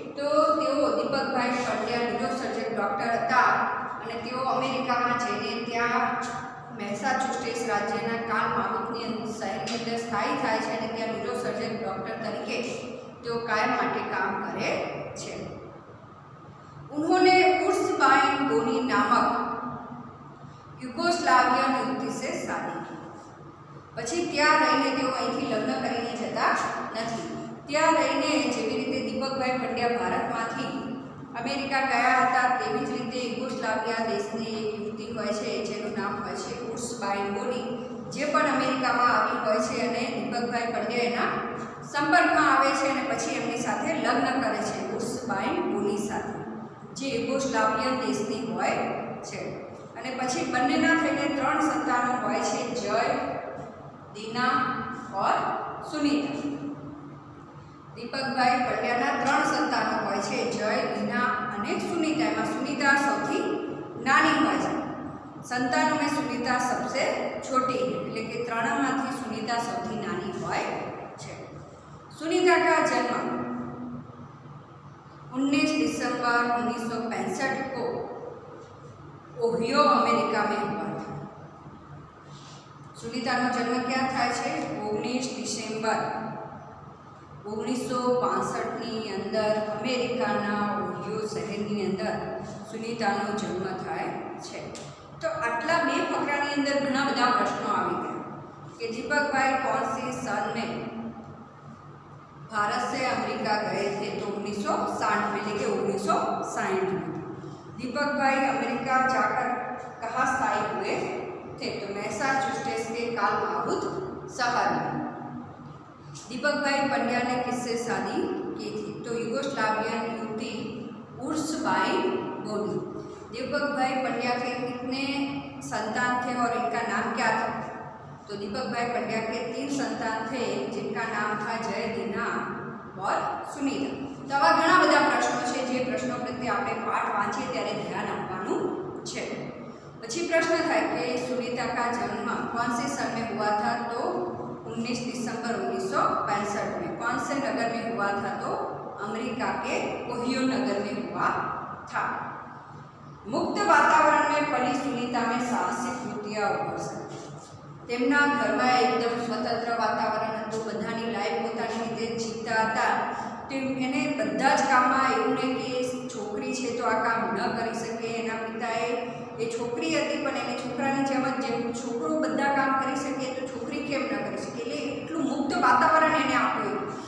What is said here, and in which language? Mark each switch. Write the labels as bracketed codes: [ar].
[gu] તો તેઓ દીપકભાઈ Pandya neurosurgeon doctor હતા અને તેઓ અમેરિકામાં જઈને ત્યાં મેસાચુસેટ્સ રાજ્યના કાર્લ માઉથની શહેરની અંદર સ્થાયી થાય છે અને ત્યાં ન્યુરોસર્જન ડૉક્ટર તરીકે તેઓ કાયમ માટે કામ કરે છે। [hi] उन्होंने उर्सबाइन बोनी नामक युगोस्लावियन युवती से शादी की। [gu] પછી ત્યાં રહીને તેઓ અહીંથી લગ્ન કરીને જતા નથી। ત્યાં રહીને જેવી રીતે દીપકભાઈ પંડ્યા ભારતમાંથી અમેરિકા ગયા હતા તેવી જ રીતે યુગોસ્લાવિયા દેશની એક યુવતી હોય છે જેનું નામ હોય છે ઉર્સબાइन બોની, જે પણ અમેરિકામાં આવી હોય છે અને દીપકભાઈ પંડ્યા એના સંપર્કમાં આવે છે અને પછી એમની સાથે લગ્ન કરે છે ઉર્સબાइन બોની સાથે, જે યુગોસ્લાવિયન દેશની હોય છે। અને પછી બંનેના થઈને 3 સંતાનો હોય છે, જય, દીના और સુનીતા। દીપકભાઈ પંડ્યાના 3 સંતાનો હોય છે, જય, દીના અને સુનીતા। એમાં સુનીતા સૌથી નાની હોય છે। સંતાનો [hi] में सुनीता सबसे छोटी है, [gu] એટલે કે 3માંથી સુનીતા સૌથી નાની હોય છે। [hi] सुनीता का जन्म 19 दिसंबर 1965 को ओहियो अमेरिका में हुआ था। [gu] सुनीताનો જન્મ ક્યાં થાય છે? 19 ડિસેમ્બર 1965ની અંદર અમેરિકાના ઓહિયો શહેરની અંદર સુનીતાનો જન્મ થાય છે। તો આટલા બે ફકરાની અંદર ઘણા બધા પ્રશ્નો આવી ગયા કે [hi] दीपकभाई कौन सी सन में भारत से अमेरिका गए थे? तो 1960 में, लेके 1960 में। दीपकभाई अमेरिका जाकर कहाँ स्थायी हुए थे? तो मैसाचुसेट्स के कार्ल माउथ शहर में। दीपकभाई पंड्या ने किससे शादी की थी? तो युगोस्लावियन युवती उर्सबाइन बोनी। दीपकभाई पंड्या के कितने संतान थे और इनका नाम क्या था? तो दीपकभाई पंड्या के 3 संतान थे जिनका नाम था जय, दीना और सुनीता। [gu] तो आवा घણા બધા પ્રશ્નો છે જે પ્રશ્નો પ્રત્યે આપણે પાઠ વાંચીએ ત્યારે ધ્યાન આપવાનું છે। પછી પ્રશ્ન થાય કે સુનીતા [hi] का जन्म कौन से सन में हुआ था? तो 19 दिसंबर 1965 में। कौन से नगर में हुआ था? तो अमेरिका के ओहियो नगर में हुआ था। मुक्त वातावरण में पली सुनीता में साहसिक वृत्तियां [gu] ક્રિયાઓ કરશે. તેમના ઘરમાં એકદમ સ્વતંત્ર વાતાવરણ હતું, બધાની લાઈફ પોતાની રીતે જીવતા હતા. એને બધા જ કામમાં એવું નહીં કે છોકરી છે તો આ કામ ન કરી શકે. એના પિતાએ એ છોકરી હતી પણ એને છોકરાની જેમ જ જેમ છોકરો બધા કામ કરી શકે તો છોકરી કેમ ન કરી શકે, એટલે એટલું મુક્ત વાતાવરણ એને આપ્યું.